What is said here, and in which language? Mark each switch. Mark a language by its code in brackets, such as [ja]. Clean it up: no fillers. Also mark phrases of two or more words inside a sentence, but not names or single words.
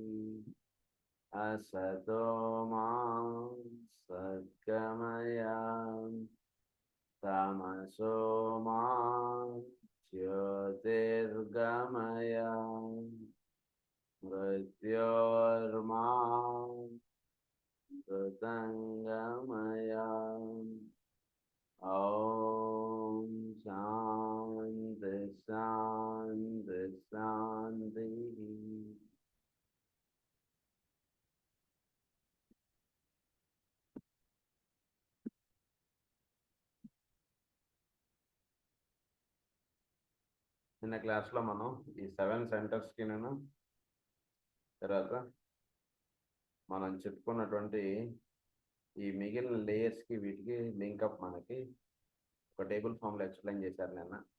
[sa] असतो मा सद्गमय तमसो मा ज्योतिर्गमय मृत्योर्मा मृतङ्गमय। ॐ शान्ति शान्ति शान्तिः। [te] నిన్న క్లాస్లో మనం ఈ 7 సెంటర్స్కి తర్వాత మనం చెప్పుకున్నటువంటి ఈ మిగిలిన లేయర్స్కి వీటికి లింకప్ మనకి ఒక [en] table formlo explain [te] చేశారు నిన్న.